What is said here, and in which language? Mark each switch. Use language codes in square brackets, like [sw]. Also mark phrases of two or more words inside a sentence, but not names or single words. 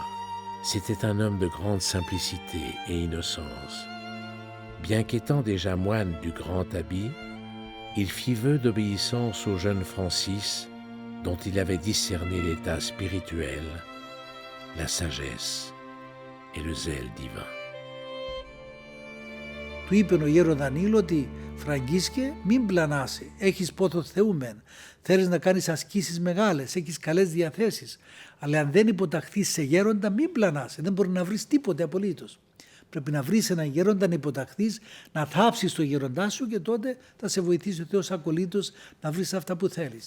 [fr] C'était un homme de grande simplicité et innocence. Bien qu'étant déjà moine du grand habit, il fit vœu d'obéissance au jeune Francis, dont il avait discerné l'état spirituel, la sagesse et le zèle divin. [el] Του είπε ο γέρο Δανίλ ότι «Φραγκίσκε, μην πλανάσαι, έχεις πόθο Θεού μεν, θέλεις να κάνεις ασκήσεις μεγάλες, έχεις καλές διαθέσεις, αλλά αν δεν υποταχθείς σε γέροντα μην πλανάσαι, δεν μπορεί να βρεις τίποτε απολύτως. Πρέπει να βρεις έναν γέροντα να υποταχθείς, να θάψεις το γέροντά σου και τότε θα σε βοηθήσει ο Θεός ακολήτως να βρεις αυτά που θέλεις».